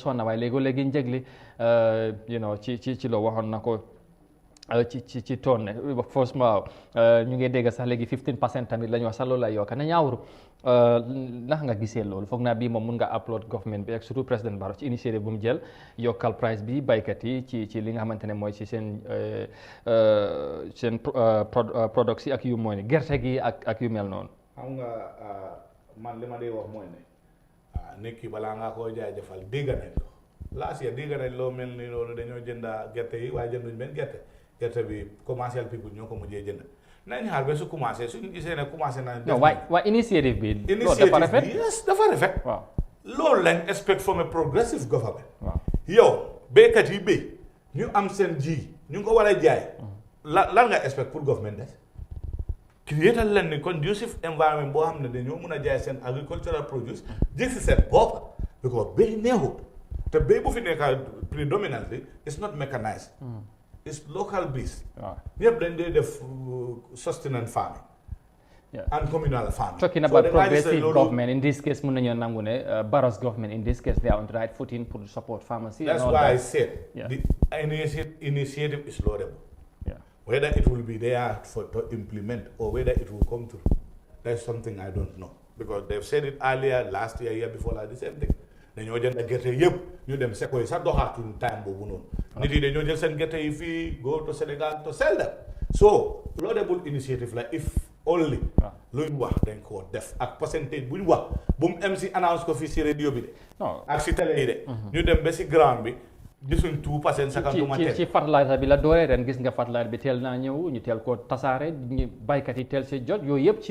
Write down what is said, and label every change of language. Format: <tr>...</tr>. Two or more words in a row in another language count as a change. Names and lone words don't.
<wo>sonna waaye léegi njëgli ci loo waxoon na ko ci tonne force waaw ñu ngi dégg sax léegi 15% tamit la ñu wax sax loolu lay yokka na ñaawru ndax nga gisee loolu foog naa bii moom mun nga upload government bi ak</wo> <fr>surtout président</fr> <wo>Barrow ci initiative bu mu jël yokkal price bi baykat yi ci li nga xamante ne mooy ci seen products yi ak yu mooy ne gerte gi ak yu mel noonu. xam nga man li ma dee wax mooy ne nit ki balaa ngaa koo jaajëfal dégg nañ ko</wo> <en>last year</en> <wo>dégg nañ loo mel ni loolu dañoo jënda gerte yi waaye jënduñ benn gerte bi</wo> <en>commercial people</en> <wo>ñoo ko mujjee jënd nañ xaar ba su commencé suñu gisee ne commencé na. non waaye initiative bi. dafa rafet yes dafa rafet. waaw</wo> <en>loolu lañ expect from a progressive government.</en> <wo>waaw yow béykat yi béy ñu am seen ji ñu ngi ko war a jaay. lan nga expect pour government des. creatal leen ni conducive environment boo xam ne dañoo mun a jaay seen</wo> <en>agricultural produce</en> <wo>jël si seen bopp because béy neexut te béy bu fi nekk</wo> <en>predominantly it's not mechanized. It's local based. Yep, then they have sustenance farming and communal farming. Talking about progressive government, in this case, Barrow's government, in this case, they are on the right footing to support farmers. That's why I said the initiative is laudable. Whether it will be there to implement or whether it will come through, that's something I don't know. Because they've said it earlier, last year before, like the same thing.</en> <wo>dañoo jënd gerte yëpp ñu dem seko yi sax doxaatuñ time boobu noonu. nit yi dañoo jël seen gerte yi fii</wo> <en>go to Sénégal to sell them. so laudable initiative la if only.</en> <wo>luñ wax dañ koo def ak percentage buñ wax bu mu MC announce ko fii si radio bi de. ak si télé yi de. ñu dem ba si ground bi gisuñ 2% sakantuma teel. ci fertilizer bi la dooree ren gis nga fertilizer bi teel naa ñëw ñu teel koo tasaare ñu baykat yi teel si jot yooyu yëpp ci.</wo>